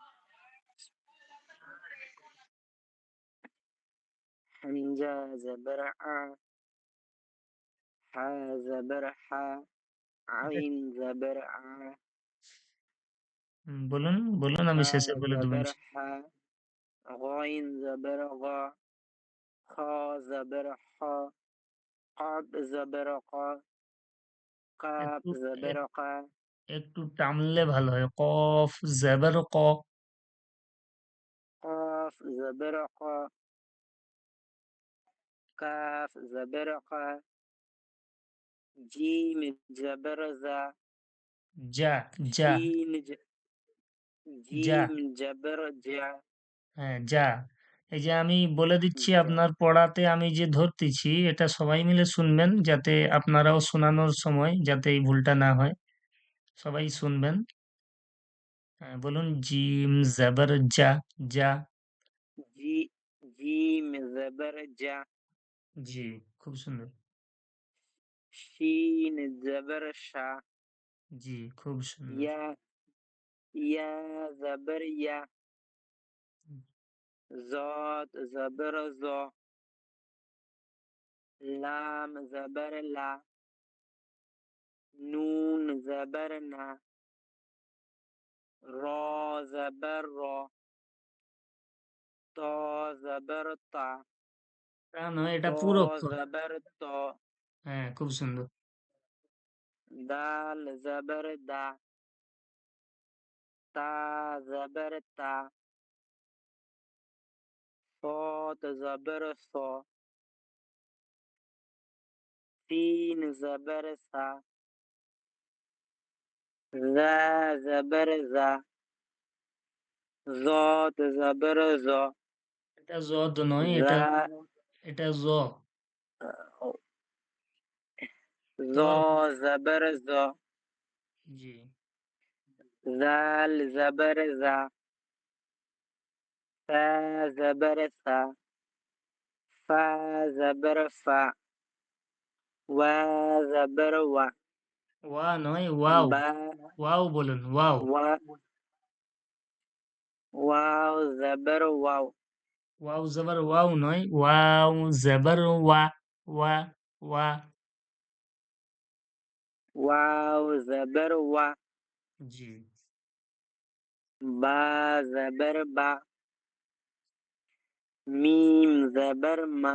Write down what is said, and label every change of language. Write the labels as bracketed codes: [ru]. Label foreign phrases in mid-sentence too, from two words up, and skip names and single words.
[ar] همزة زبر آ، حا زبر حا, [bn] এটা [ar] عين زبر آ, [bn] বলুন বলুন, আমি [ar] হা [bn] শেষে বলে দেবো [ar] زبر حا, غين زبر غا، خا زبر خا، قاب زبر قا، قاف [bn] একটু [ar] زبر [bn] এক- [ar] قا، [bn] একটু টানলে ভালো হয়, [ar] قاف زبر ق. قاف زبر قا، كاف زبر قا، جيم زبر زا، جا جا شين যা, جيم جبر جا، [bn] হ্যাঁ যা। এই যে আমি বলে দিচ্ছি [ar] جا [bn] আপনার পড়াতে, আমি যে ধরতেছি এটা সবাই মিলে শুনবেন, যাতে আপনারাও শোনানোর সময় যাতে এই ভুলটা না হয়, সবাই শুনবেন। হ্যাঁ, বলুন, [ar] جيم زبر جا، جا. جي جيم زبر جا، [bn] জি, খুব সুন্দর। [ar] شين زبر شا، [bn] জি, খুব সুন্দর। [ar] يا يا زبر يا، زاد زبر زا، لام زبر لا، نون زبر نا، را زبر را، تا زبر تا، [bn] তা নয়, এটা [ar] তা [bn] পুরো অক্ষর। [ar] زبر تا، [bn] হ্যাঁ, খুব সুন্দর। [ar] দাল زبر دا، تا زبر تا، صاد زبر صا، سين زبر سا، ذا زبر زا، زاد زبر زا، [bn] এটা জদ নয়, এটা [ar] ذا [bn] এটা জ। [ar] زا [bn] জ। [ar] زبر زا، [bn] জি। [ar] ذال زبر زا، فا زبر سا، فا زبر فا، وا زبر وا، [bn] ওয়া নয়, ওয়াও। [ar] با [bn] ওয়াও বলুন, ওয়াও। [ar] وا واو زبر واو، واو زبر واو [bn] নয়, [ar] واو زبر وا، وا، وا. واو زبر وا, [bn] জি, [ar] با زبر با، ميم زبر ما.